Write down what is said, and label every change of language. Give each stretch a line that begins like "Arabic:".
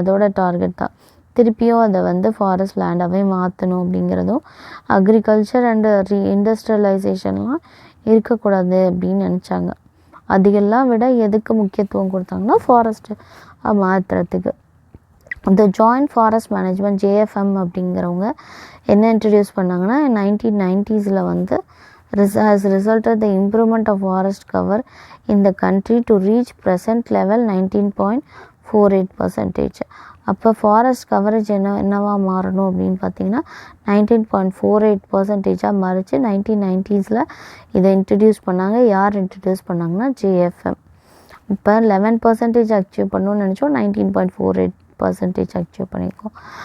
Tamil: அதோட டார்கெட் தான் திருப்பியும் அதை வந்து ஃபாரஸ்ட் லேண்டாகவே மாற்றணும் அப்படிங்கிறதும், அக்ரிகல்ச்சர் அண்டு இண்டஸ்ட்ரியலைசேஷன்லாம் இருக்கக்கூடாது அப்படின்னு நினச்சாங்க. அதுக்கெல்லாம் விட எதுக்கு முக்கியத்துவம் கொடுத்தாங்கன்னா ஃபாரஸ்ட்டு மாற்றுறதுக்கு. இந்த ஜாயிண்ட் ஃபாரஸ்ட் மேனேஜ்மெண்ட் JFM அப்படிங்கிறவங்க என்ன இன்ட்ரடியூஸ் பண்ணாங்கன்னா 1990s வந்து
English: has resulted the improvement of forest cover in the country to reach present level 19.48%.
Tamil: அப்போ ஃபாரஸ்ட் கவரேஜ் என்னவா மாறணும் அப்படின்னு பார்த்தீங்கன்னா 19.48%ஆக மாறிச்சு. 1990s இதை இன்ட்ரடியூஸ் பண்ணாங்க. யார் இன்ட்ரடியூஸ் பண்ணாங்கன்னா JFM. இப்போ 11% அச்சீவ் பண்ணணும்னு நினச்சோம், 19.48% அச்சீவ் பண்ணியிருக்கோம்.